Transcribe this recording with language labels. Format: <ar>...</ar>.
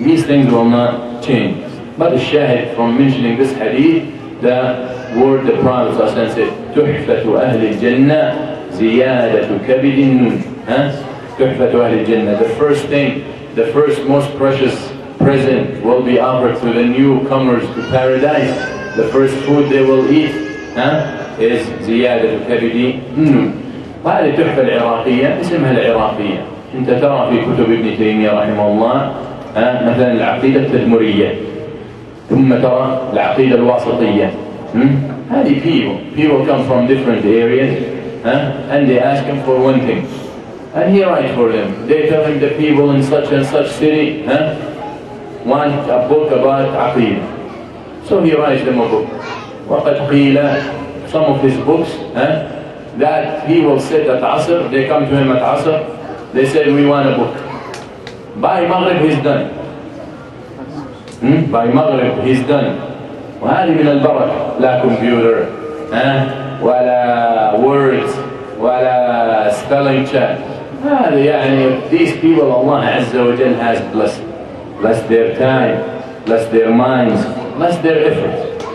<en>These things will not change. But the shahid from mentioning this hadith, the word the Prophet said,</en> <ar>تحفة أهل الجنة زيادة كبد النون. تحفة أهل الجنة.</ar> <en>The first thing, the first most precious present will be offered to the newcomers to paradise. The first food they will eat is</en> <ar>زيادة كبد النون. وهذه التحفة العراقية اسمها العراقية. أنت ترى في كتب ابن تيمية رحمه الله مثلا العقيدة التدمرية، ثم ترى العقيدة الواسطية.</ar> <en>هذه people come from different areas and they ask him for one thing and he writes for them. They tell him the people in such and such city want a book about عقيدة, so he writes them a book.</en> <ar>وقد قيل,</ar> <en>some of his books that he will sit at Asr, they come to him at Asr, they say we want a book. By Maghrib he's done. By Maghrib he's done.</en> <ar>وهذه من البركة. لا كمبيوتر ولا words ولا</ar> <en>spelling check.</en> <ar>هذا يعني</ar> <en>these people Allah Azza wa Jal has blessed. Bless their time, bless their minds, bless their efforts.</en>